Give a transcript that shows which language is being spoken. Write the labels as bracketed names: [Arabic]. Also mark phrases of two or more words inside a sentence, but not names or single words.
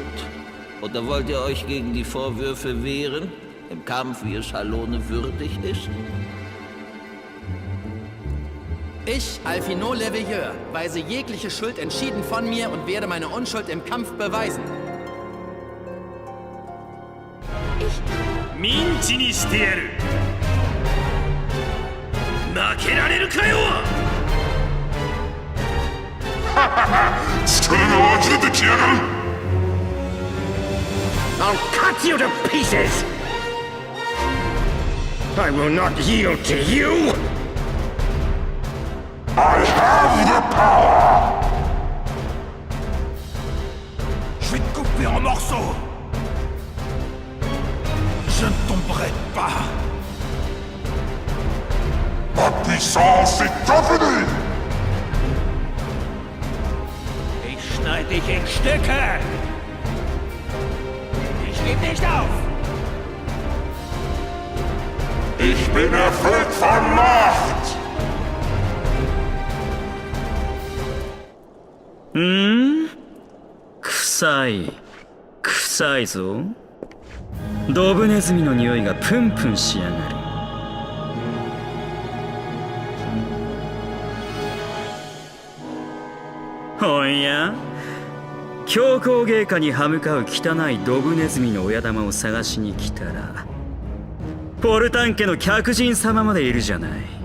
[German] Oder wollt ihr euch gegen die Vorwürfe wehren, im Kampf, wie es Halone würdig ist? Ich, Alphino le Veilleur, weise jegliche Schuld entschieden von mir und werde meine Unschuld im Kampf beweisen. [Japanese] Minchi にしてやる。負けられるかよ。力が湧き出てきやがる。 [English] I'll cut you to pieces! I will not yield to you! I have the power! [French] Je vais te couper en morceaux. Je ne tomberai pas. Ma puissance est infinie! [German] Ich schneide dich in Stücke! Ich geb nicht auf! Ich bin erfüllt von Macht! [Japanese] 臭い臭いぞ。ドブネズミの匂いがプンプンしやがる。おや、強行芸家に歯向かう汚いドブネズミの親玉を探しに来たら、ポルタン家の客人様までいるじゃない。